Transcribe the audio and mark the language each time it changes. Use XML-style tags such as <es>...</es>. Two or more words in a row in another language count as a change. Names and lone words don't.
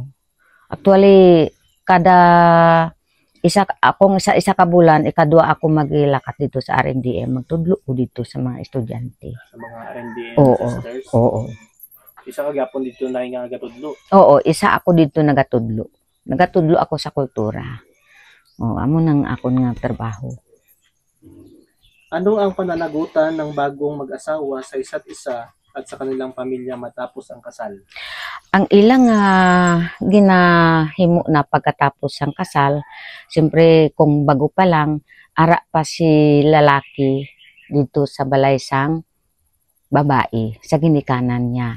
<hil>Actually, kada isa ka bulan, ikadua ako magilakat dito sa RNDM, magtudlo ko dito sa mga estudyante. Sa mga RNDM sisters? Oo. Isa ka gyapon dito na nga gatudlo? Oo, isa ako dito nagatudlo. Nagatudlo ako sa kultura. Amo nang akon nga trabaho.</hil> <tl>Ano ang pananagutan ng bagong mag-asawa sa isa't isa at sa kanilang pamilya matapos ang kasal?</tl> <hil>Ang ilang ginahimo na pagkatapos ang kasal, siyempre kung bago pa lang, ara pa si lalaki dito sa balay sang babae, sa ginikanan niya.</hil>